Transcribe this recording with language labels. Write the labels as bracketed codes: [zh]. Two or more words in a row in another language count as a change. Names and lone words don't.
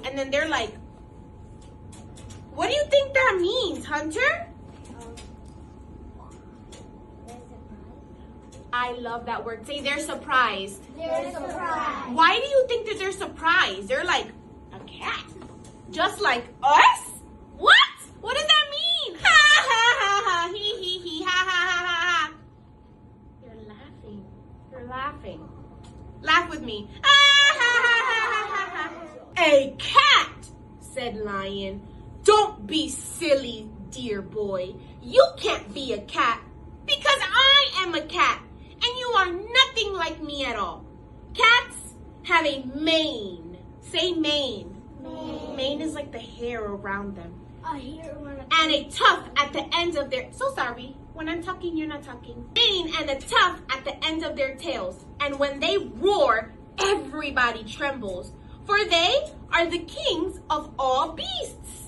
[en] And then they're like, what do you think that means, Hunter? I love that word. Say they're surprised. They're surprised. Why do you think that they're surprised? They're like, a cat? Just like us? What? What does that mean? Ha ha ha ha, he he he, ha ha ha ha ha. They're laughing. They're laughing. Laugh with me. Ah, ha ha ha ha ha. A cat, said Lion. Don't be silly, dear boy. You can't be a cat because I am a cat. And you are nothing like me at all. Cats have a mane. Say mane. Mane. Mane is like the hair around them. I hear one. And a tuft at the ends of their... So sorry. When I'm talking, you're not talking. Mane and a tuft at the ends of their tails. And when they roar, everybody trembles. For they are the kings of all beasts.